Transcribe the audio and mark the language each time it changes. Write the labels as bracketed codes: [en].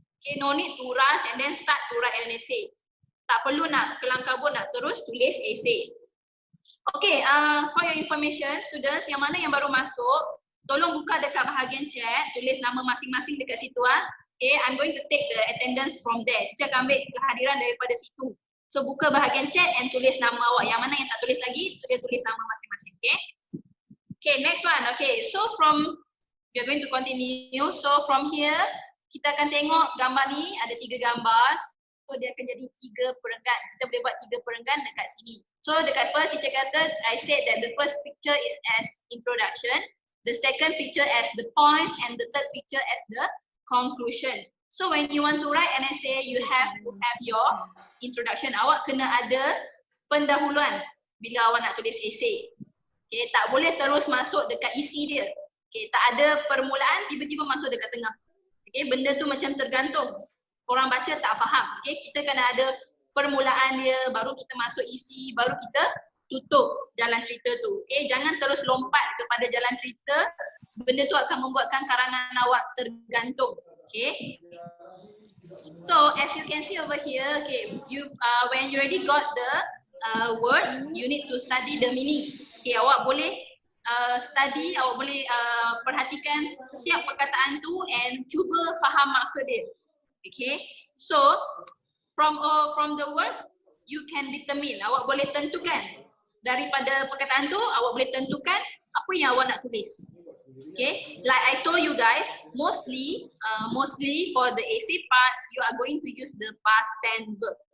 [en] Okay, no need to rush and then start to write an essay. [ms] Tak perlu nak kelang kabut nak terus tulis essay. [en] Okay, for your information, students [ms] yang mana yang baru masuk, tolong buka dekat bahagian chat, tulis nama masing-masing dekat situ. [en] Okay, I'm going to take the attendance from there. [ms] Teacher akan ambil kehadiran daripada situ. So buka bahagian chat and tulis nama awak. Yang mana yang tak tulis lagi, tulis nama masing-masing. [en] Okay. Okay, next one. Okay, so we are going to continue. So from here, [ms] kita akan tengok gambar ni, ada 3 gambar. So dia akan jadi 3 perenggan. Kita boleh buat 3 perenggan dekat sini. So dekat first teacher kata, [en] I said that the first picture is as introduction, the second picture as the points, and the third picture as the conclusion. So when you want to write an essay, you have to have your introduction. [ms] Awak kena ada pendahuluan bila awak nak tulis essay. Okay, tak boleh terus masuk dekat isi dia. Okay, tak ada permulaan tiba-tiba masuk dekat tengah. Okay, benda tu macam tergantung. Orang baca tak faham. Okay, kita kena ada permulaan dia, baru kita masuk isi, baru kita tutup jalan cerita tu. Okay, jangan terus lompat kepada jalan cerita. Benda tu akan membuatkan karangan awak tergantung. Okay. [en] So as you can see over here, okay, when you already got the words, you need to study the meaning. [ms] Okay, awak boleh study, awak boleh perhatikan setiap perkataan tu and cuba faham maksud dia. [en] Okay, so from the words you can determine, [ms] awak boleh tentukan daripada perkataan tu, awak boleh tentukan apa yang awak nak tulis. [en] Okay, like I told you guys, mostly for the essay parts, you are going to use the past tense verb.